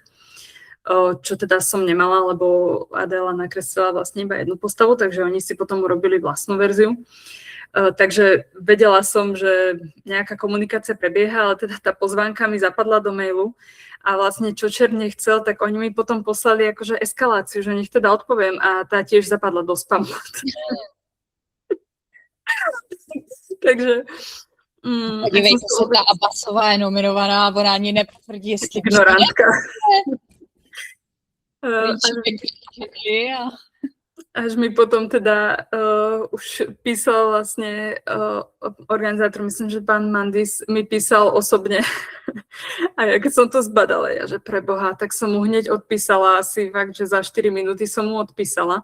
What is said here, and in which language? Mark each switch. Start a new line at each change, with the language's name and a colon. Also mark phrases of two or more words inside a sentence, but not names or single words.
Slovak: Čo teda som nemala, lebo Adéla nakreslila vlastne iba jednu postavu, takže oni si potom urobili vlastnú verziu. Takže vedela som, že nejaká komunikácia prebieha, ale teda tá pozvánka mi zapadla do mailu a vlastne čo Čer nechcel, tak oni mi potom poslali akože eskaláciu, že nech teda odpoviem a tá tiež zapadla do spamu. Takže
Czech: podívejte se, ta Abbasová je nominovaná, ona ani nepotvrdí, jestli ignorantka.
Slovak: Až mi potom teda už písal vlastne organizátor, myslím, že pán Mandis mi písal osobne. A ja keď som to zbadala, ja, že preboha, tak som mu hneď odpísala, asi fakt, že za 4 minúty som mu odpísala.